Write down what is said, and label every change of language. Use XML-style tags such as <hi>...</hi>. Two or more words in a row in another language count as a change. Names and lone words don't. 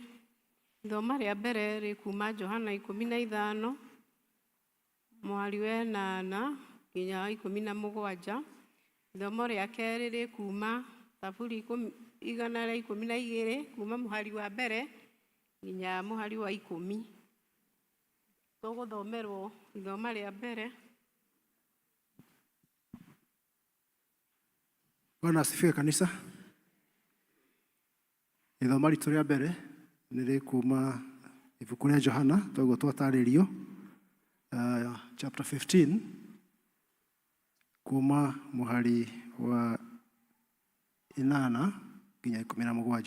<ki>Ithomo rĩa mbere rĩ kuma Johana 15 mũhari wa 8 nginya 17. Ithomo rĩa kerĩ rĩ kuma Zaburi 112 kuma mũhari wa mbere nginya mũhari wa 10. Tũgũthomerwo ithomo rĩa mbere.</ki> <sw>Bwana asifiwe kanisa.</sw> <ki>Ithomo ritũ rĩa mbere nĩ rĩ kuma ibuku rĩa Johana toguo twatarĩrio chapter 15 kuma mũhari wa 8 nginya 17.</ki>